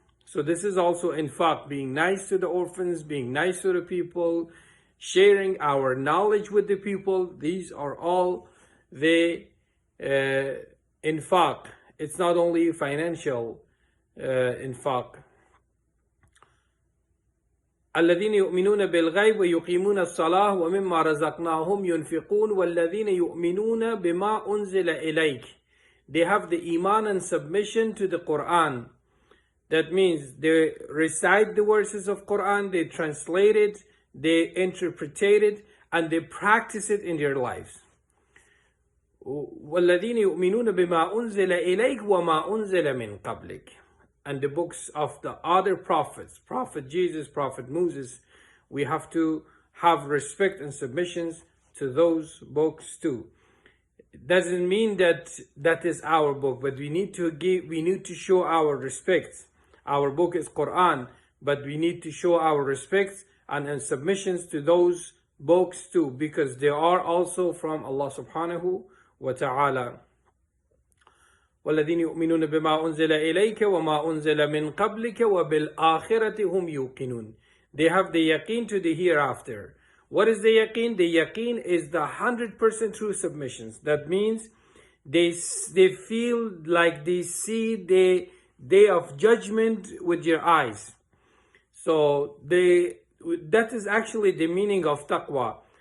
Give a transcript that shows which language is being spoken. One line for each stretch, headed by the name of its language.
English: So this is also infaq, being nice to the orphans, being nice to the people, sharing our knowledge with the people. These are all the infaq. It's not only financial infaq.
Arabic: الذين يؤمنون بالغيب ويقيمون الصلاة ومما رزقناهم ينفقون والذين يؤمنون بما أنزل إليك.
English: They have the iman and submission to the Quran. That means they recite the verses of Quran, they translate it, they interpret it, and they practice it in their lives.
Arabic: والذين يؤمنون بما أنزل إليك وما أنزل من قبلك.
English: And the books of the other prophets, Prophet Jesus, Prophet Moosa, we have to have respect and submissions to those books too. It doesn't mean that that is our book, but we need to show our respect. Our book is Quran, but we need to show our respect and submissions to those books too, because they are also from Allah subhanahu wa ta'ala.
Arabic: والذين يؤمنون بما أنزل إليك وما أنزل من قبلك وبالآخرة هم يوقنون.
English: They have the yaqeen to the hereafter. What is the yaqeen? The yaqeen is the 100% true submissions. That means they feel like they see the day of judgment with your eyes. So that is actually the meaning of taqwa.